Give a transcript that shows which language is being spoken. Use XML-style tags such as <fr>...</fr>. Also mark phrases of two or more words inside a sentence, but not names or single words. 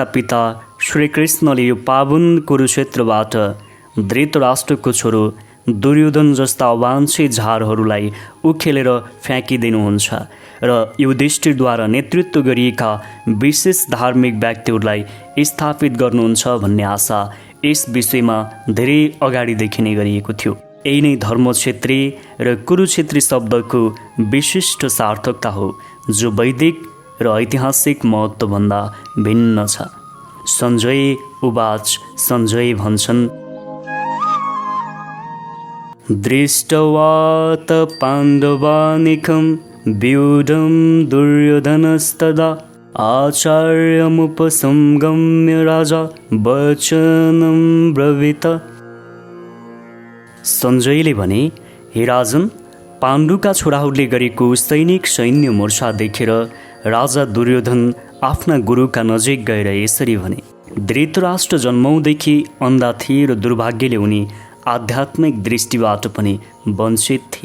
<ne>पिता श्रीकृष्णले यो पावन कुरुक्षेत्रबाट धृतराष्ट्रको छोरो दुर्योधन जस्ता अवाञ्छित झारहरूलाई उखेलेर फ्याँकिदिनुहुन्छ र युधिष्ठिरद्वारा नेतृत्व गरिएका विशेष धार्मिक व्यक्तिहरूलाई स्थापित गर्नुहुन्छ भन्ने आशा यस विषयमा धेरै अगाडिदेखि नै गरिएको थियो। यही नै धर्मक्षेत्री र कुरुक्षेत्री शब्दको विशिष्ट सार्थकता हो, जो वैदिक र ऐतिहासिक महत्त्वभन्दा भिन्न छ।</ne> <sa>सञ्जय उवाच,</sa> <ne>सञ्जय भन्छन्,</ne> <sa>दृष्ट्वा त पाण्डवानिकं व्यूढं दुर्योधनस्तदा आचार्यमुपसंगम्य राजा वचनं ब्रवीत।</sa> <ne>सञ्जयले भने, हे राजन, पाण्डुका छोराहरूले गरेको सैनिक सैन्य मोर्चा देखेर राजा दुर्योधन आफ्ना गुरुका नजिक गएर यसरी भने, धृतराष्ट्र जन्मौदेखि अन्धा थिए र दुर्भाग्यले उनी आध्यात्मिक दृष्टिबाट पनि वञ्चित थिए।</ne>